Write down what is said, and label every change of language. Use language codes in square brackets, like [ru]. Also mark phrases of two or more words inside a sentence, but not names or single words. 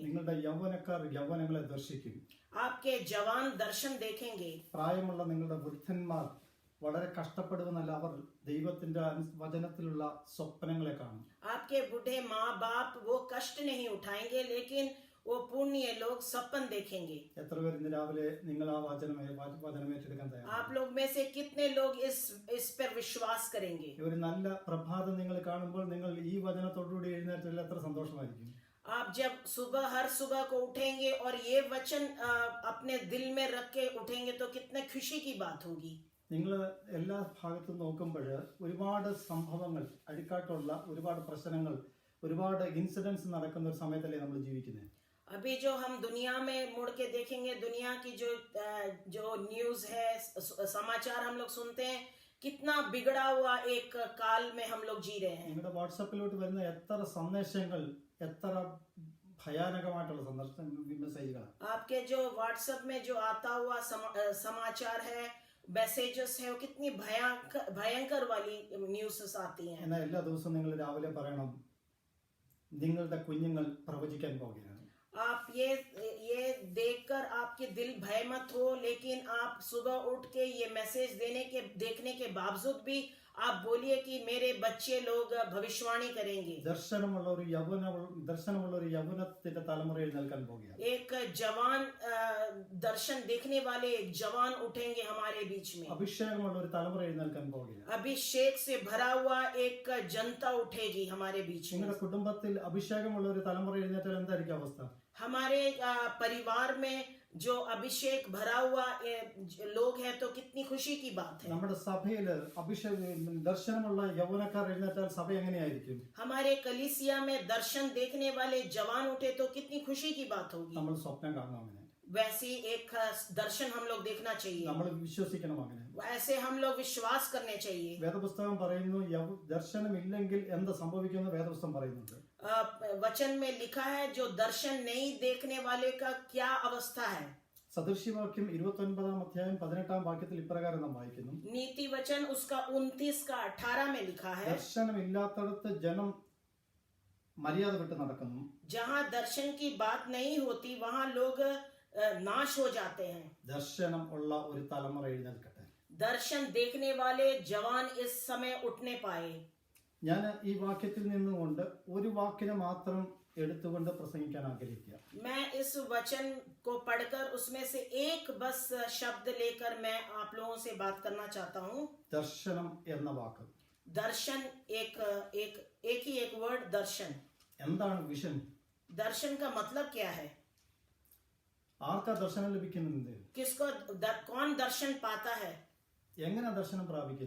[ml] നിങ്ങളുടെ യൗവനക്കാർ യൗവനങ്ങളെ ദർശിക്കും. [hi] आपके जवान दर्शन देखेंगे. [ml] പ്രായമുള്ള നിങ്ങളുടെ വൃദ്ധന്മാർ വളരെ കഷ്ടപ്പെടുമെന്നല്ല, അവർ ദൈവത്തിന്റെ വചനത്തിലുള്ള സ്വപ്നങ്ങളെ കാണും. [hi] आपके बूढ़े माँ बाप वो कष्ट नहीं उठाएंगे, लेकिन वो पुण्य लोग सपन देखेंगे. [ml] എത്ര പേർ ഇന്ന് രാവിലെ നിങ്ങൾ ആ വചനം ഏറ്റെടുക്കാൻ തയ്യാറാണ്? [hi] आप लोग में से कितने लोग इस पर विश्वास करेंगे? [ml] ഒരു നല്ല പ്രഭാതം നിങ്ങൾ കാണുമ്പോൾ നിങ്ങൾ ഈ വചനത്തോടുകൂടി എഴുന്നേറ്റാൽ എത്ര സന്തോഷമായിരിക്കും. [hi] आप जब हर सुबह को उठेंगे और ये वचन अपने दिल में रख के उठेंगे तो कितने खुशी की बात होगी. [ml] നിങ്ങൾ എല്ലാ ഭാഗത്തും നോക്കുമ്പോൾ ഒരുപാട് സംഭവങ്ങൾ, അഴിക്കാട്ടുള്ള ഒരുപാട് പ്രശ്നങ്ങൾ, ഒരുപാട് ഇൻസിഡൻസ് നടക്കുന്ന ഒരു സമയത്തല്ലേ നമ്മൾ ജീവിക്കുന്നത്. [hi] अभी जो हम दुनिया में मुड़ के देखेंगे, दुनिया की जो न्यूज है, समाचार हम लोग सुनते हैं, कितना बिगड़ा हुआ एक काल में हम लोग जी रहे हैं. [ml] നിങ്ങളുടെ വാട്സാപ്പിലോട്ട് വരുന്ന എത്ര സന്ദേശങ്ങൾ, എത്ര ഭയാനകമായിട്ടുള്ള മെസ്സേജുകൾ. [hi] आपके जो व्हाट्सएप में जो आता हुआ समाचार है, मैसेजेस है, वो कितनी भयंकर वाली न्यूज़ आती हैं. [ml] എന്നാൽ എല്ലാ ദിവസവും നിങ്ങൾ രാവിലെ പറയണം, നിങ്ങളുടെ കുഞ്ഞുങ്ങൾ പ്രവചിക്കാൻ പോകുകയാണ്. [hi] आप ये देखकर आपके दिल भय मत हो, लेकिन आप सुबह उठ के ये मैसेज देखने के बावजूद भी आप बोलिए कि मेरे बच्चे लोग भविष्यवाणी करेंगे. [ml] ദർശനമുള്ള ഒരു യൗവനത്തിന്റെ തലമുറയിൽ നിൽക്കാൻ പോകുകയാണ്. [hi] एक जवान दर्शन देखने वाले एक जवान उठेंगे हमारे बीच में. [ml] അഭിഷേകമുള്ള ഒരു തലമുറയിൽ നിൽക്കാൻ പോകുകയാണ്. [hi] अभिषेक से भरा हुआ एक जनता उठेगी हमारे बीच में. [ml] നിങ്ങളുടെ കുടുംബത്തിൽ അഭിഷേകമുള്ള ഒരു തലമുറ എഴുന്നേറ്റാൽ എന്തായിരിക്കും അവസ്ഥ? [hi] हमारे परिवार में जो अभिषेक भरा हुआ लोग हैं तो कितनी खुशी की बात है. [ml] നമ്മുടെ സഭയിൽ ദർശനമുള്ള യൗവനക്കാർ എഴുന്നേറ്റാൽ സഭ എങ്ങനെയായിരിക്കും? [hi] हमारे कलीसिया में दर्शन देखने वाले जवान उठे तो कितनी खुशी की बात होगी. [ml] നമ്മൾ സ്വപ്നം കാണണം അങ്ങനെ. [hi] वैसी एक दर्शन हम लोग देखना चाहिए. [ml] നമ്മൾ വിശ്വസിക്കണം അങ്ങനെ. [hi] ऐसे हम लोग विश्वास करने चाहिए. [ml] വേദപുസ്തകം പറയുന്നു, ദർശനമില്ലെങ്കിൽ എന്ത് സംഭവിക്കുമെന്ന് വേദപുസ്തകം പറയുന്നുണ്ട്. [hi] वचन में लिखा है जो दर्शन नहीं देखने वाले का क्या अवस्था है. [ml] സദൃശ്യവാക്യം 29 അധ്യായം 18 വാക്യത്തിൽ ഇപ്രകാരം നാം വായിക്കുന്നു. [hi] नीति वचन उसका 29 का 18 में लिखा है. [ml] ദർശനമില്ലാത്തടത്ത് ജനം മര്യാദ വിട്ട് നടക്കുന്നു. [hi] जहाँ दर्शन की बात नहीं होती वहाँ लोग नाश हो जाते हैं. [ml] ദർശനം ഉള്ള ഒരു തലമുറ എഴുന്നേൽക്കട്ടെ. [hi] दर्शन देखने वाले जवान इस समय उठने पाए. [ml] ഞാൻ ഈ വാക്യത്തിൽ നിന്നുകൊണ്ട് ഒരു വാക്കിനെ മാത്രം എടുത്തുകൊണ്ട് പ്രസംഗിക്കാൻ ആഗ്രഹിക്കുക. [hi] मैं इस वचन को पढ़कर उसमें से एक बस शब्द लेकर मैं आप लोगों से बात करना चाहता हूँ. [ml] ദർശനം എന്ന വാക്ക്. [hi] दर्शन एक ही एक वर्ड दर्शन. [ml] എന്താണ് വിഷൻ? [hi] दर्शन का मतलब क्या है? [ml] ആർക്കാ ദർശനം ലഭിക്കുന്നുണ്ട്? [hi] किसको कौन दर्शन पाता है? [ml] എങ്ങനെ ദർശനം പ്രാപിക്കുന്നു?